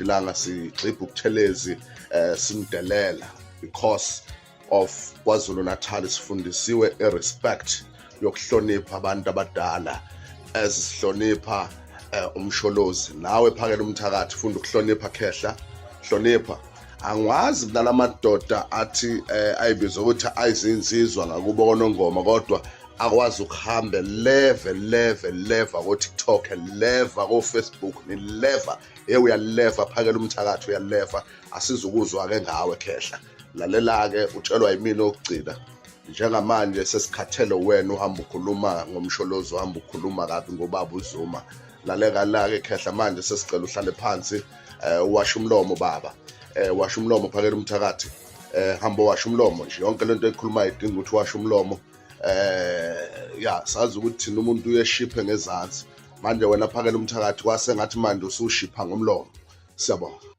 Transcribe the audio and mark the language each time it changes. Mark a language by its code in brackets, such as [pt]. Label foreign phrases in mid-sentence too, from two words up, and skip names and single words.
[zu] langa sigxibha ubuthelezi simdelela [en] because of [zu] KwaZulu Natal sifundisiwe respect yokuhlonipha abantu abadala ezisihlonipha umsholozi nawe phakela umthakathi funda ukuhlonipha khehla hlonipha angwazi nalamadoda athi ayibiza ukuthi ayizinzizwa ngakubo konongoma kodwa akwazi ukuhamba leva ko TikTok leva ko Facebook ni leva uyaleva phakela umthakathi uyaleva asizukuzwa ke ngawe khehla lalela ke utshelwa yimina okugcina njengamanje sesikhathele wena uhamba ukhuluma ngomsholozi uhamba ukhuluma kabi ngobaba uZuma lalela la ke khehla manje sesicela uhlale phansi washa umlomo baba washa umlomo phakela umthakathi hamba washa umlomo nje yonke lento ekhuluma idinga ukuthi washa umlomo ya sazi ukuthi thina umuntu uyeshiphe ngezansi manje wena phakela umthakathi wasengathi manje usushipha ngomlomo siyabonga.